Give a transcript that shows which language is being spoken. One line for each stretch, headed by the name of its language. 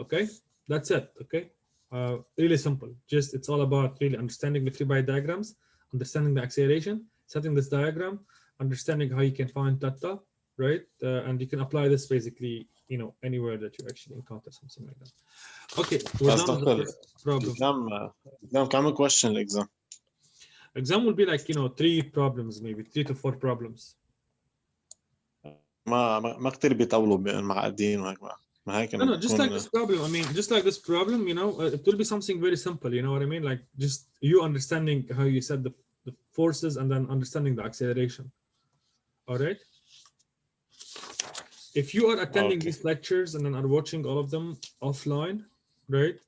English: Okay, that's it. Okay, really simple. Just it's all about really understanding the free body diagrams, understanding the acceleration, setting this diagram, understanding how you can find theta, right? And you can apply this basically, you know, anywhere that you actually encounter something like that. Okay, we're done with the first problem. exam
Arabic: كم
English: question الexam? Exam will be like, you know, 3 problems, maybe 3 to 4 problems.
Arabic: ما كتير بيطولوا معقدين وهيك ما هيك.
English: No, just like this problem. I mean, just like this problem, you know, it will be something very simple. You know what I mean? Like just you understanding how you set the forces and then understanding the acceleration. All right. If you are attending these lectures and then are watching all of them offline, right?